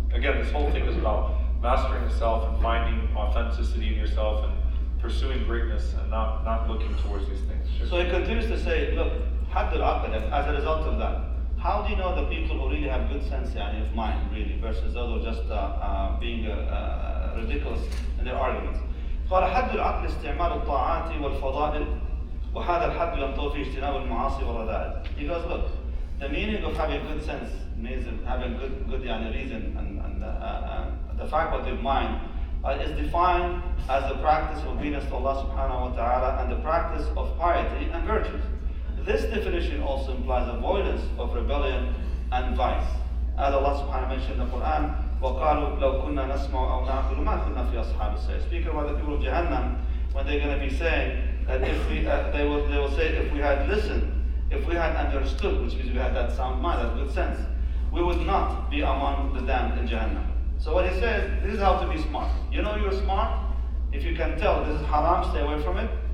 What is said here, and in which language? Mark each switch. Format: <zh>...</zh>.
<en>Again, this whole thing is about mastering the self and finding authenticity in yourself and pursuing greatness and not looking towards these things. So he continues to say, look, hadd al-aql, as a result of that, how do you know the people who really have good sense of mind, really, versus those who are just being ridiculous in their arguments?</en> <ar>قال حد العقل استعمال الطاعات والفضائل وهذا الحد ينطوي في اجتناب المعاصي والرذائل.</ar> <en>He goes, look, the meaning of having good sense means having good reason and the faculty of mind is defined as the practice of obedience to Allah subhanahu wa ta'ala and the practice of piety and virtues. This definition also implies avoidance of rebellion and vice. As Allah subhanahu wa ta'ala mentioned in the Quran,</en> <ar>وَقَالُوا لَوْ كُنَّا نَسْمَعُ أَوْ نَعْقِلُ مَا كُنَّا فِي أَصْحَابِ السَّعِيرِ.</ar> <en>Speaking about the people of Jahannam, when they're going to be saying that if we, they will say, if we had listened, if we had understood, which means we had that sound mind, that good sense, we would not be among the damned in Jahannam. So what he says, this is how to be smart. You know you're smart if you can tell this is haram, stay away from it.</en>